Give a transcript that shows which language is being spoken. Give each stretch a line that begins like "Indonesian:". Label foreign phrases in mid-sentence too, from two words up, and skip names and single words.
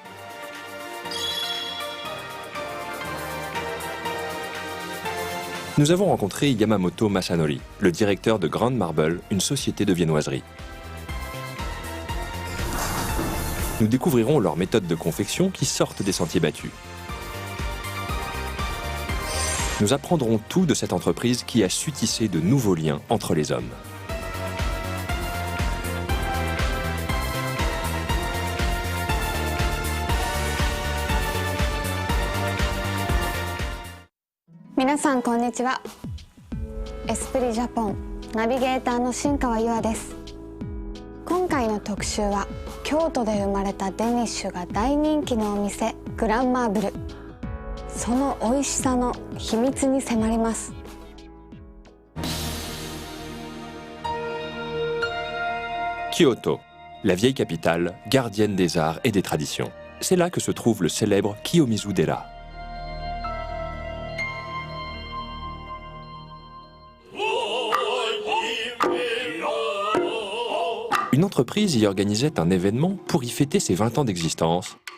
French: Nous avons rencontré Yamamoto Masanori, le directeur de Grand Marble, une société de viennoiserie. Nous découvrirons leurs méthodes de confection qui sortent des sentiers battus. Nous apprendrons tout de cette entreprise qui a su tisser de nouveaux liens entre les hommes.
Japanese: 皆さん、こんにちは. Esprit Japon ナビゲーターの新川優愛です。今回の特集は京都で生まれたデニッシュが大人気のお店グランマーブル。その美味しさの秘密に迫ります。
French: Kyoto, la vieille capitale, gardienne des arts et des traditions. C'est là que se trouve le célèbre Kiyomizu-dera. Une entreprise y organisait un événement pour y fêter ses 20 ans d'existence.